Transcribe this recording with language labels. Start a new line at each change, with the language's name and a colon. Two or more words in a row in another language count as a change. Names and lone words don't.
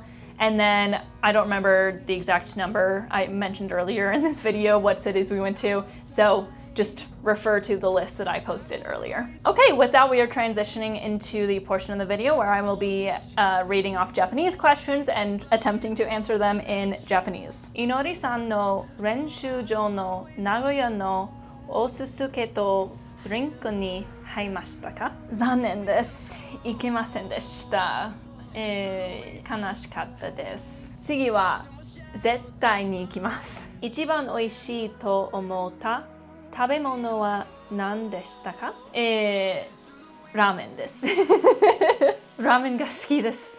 English: And then I don't remember the exact number. I mentioned earlier in this video what cities we went to. So just refer to the list that I posted earlier. Okay, with that, we are transitioning into the portion of the video where I will be reading off Japanese questions and attempting to answer them in Japanese.
Japanese: イノリさんの練習場の名古屋のおすすけとリンクに入りましたか? 残念です。行けませんでした. 悲しかったです。次は絶対に行きます。一番美味しいと思った食べ物は何でしたか？ラーメンです。ラーメンが好きです。